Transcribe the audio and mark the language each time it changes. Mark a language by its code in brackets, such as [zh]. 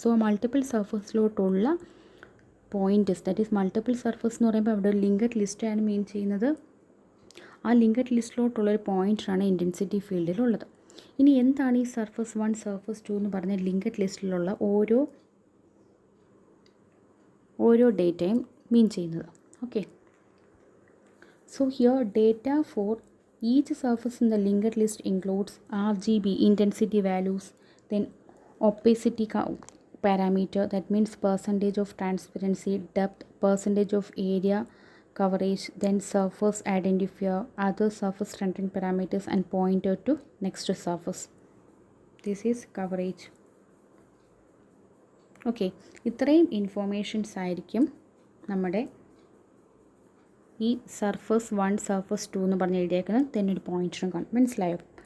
[ml] So multiple സർഫസിലോട്ടുള്ള points, that is multiple surface എന്ന് പറയുമ്പോൾ അവിടെ ഒരു ലിങ്കഡ് ലിസ്റ്റാണ് മീൻ ചെയ്യുന്നത്. ആ ലിങ്കഡ് ലിസ്റ്റിലോട്ടുള്ളൊരു പോയിൻ്റാണ് ഇൻറ്റൻസിറ്റി ഫീൽഡിലുള്ളത്. ഇനി എന്താണ് ഈ സർഫസ് 1 സർഫസ് 2 എന്ന് പറഞ്ഞ ലിങ്കഡ് ലിസ്റ്റിലുള്ള ഓരോ ഡേറ്റയും മീൻ ചെയ്യുന്നത്? [en] Okay, so here data for each surface in the linked list includes RGB intensity values, then opacity parameter, that means percentage of transparency, depth, percentage of area coverage, then surface identifier, other surface rendering parameters and pointer to next surface. This is coverage. [ml] Okay, ഇത്രയും informations ആയിരിക്കും നമ്മുടെ ഈ surface 1 surface 2 എന്ന് പറഞ്ഞ് എഴുതിയേക്കുന്നത്. തന്നെ ഒരു പോയിന്ററും കാണും. മനസ്സിലായോ?